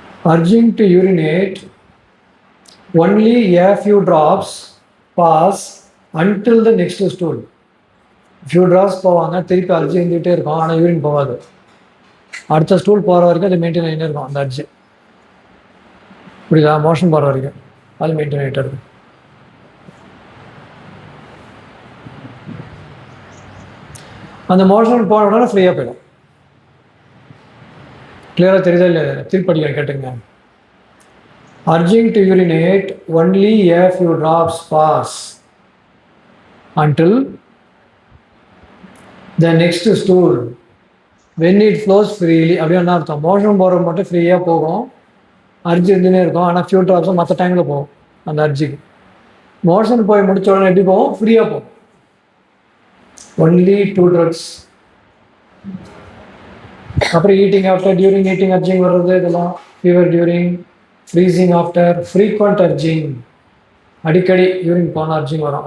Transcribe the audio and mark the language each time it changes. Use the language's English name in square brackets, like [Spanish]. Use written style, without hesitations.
[English] Urging to urinate, only a few drops pass until the next stool. Few drops [Tamil] போவாங்க, திருப்பி urge இருந்துகிட்டே இருக்கும், ஆனால் யூரின் போகாது. அடுத்த ஸ்டூல் போகிற வரைக்கும் அது மெயின்டைன் ஆகிட்டே இருக்கும் அந்த அர்ஜி. புரியுதா? மோஷன் போகிற வரைக்கும் அது மெயின்டைன் ஆகிட்டே இருக்கும். அந்த மோஷன் போன உடனே ஃப்ரீயாக போயிடும். கிளியராக தெரியுதா இல்லை? திருப்படிக்க கேட்டுங்க. [English] Urging to urinate, only a few drops pass until the next stool when it flows freely. [Tamil] அப்படியே என்ன அர்த்தம்? மோஷன் போகிற மட்டும் ஃப்ரீயாக போகும், அர்ஜி இருந்துன்னே இருக்கும், ஆனால் ஃபியூ ட்ராப்ஸும் மற்ற டைமில் போகும் அந்த அர்ஜிக்கு. மோஷன் போய் முடிச்ச உடனே எப்படி போகும்? ஃப்ரீயாக போகும். Only [English] 2 drugs. [Tamil] அப்புறம் eating after, during eating urging வர்றது, இதெல்லாம் fever during, freezing after, frequent urging, அடிக்கடி யூரின் போன அர்ஜிங் வரும்.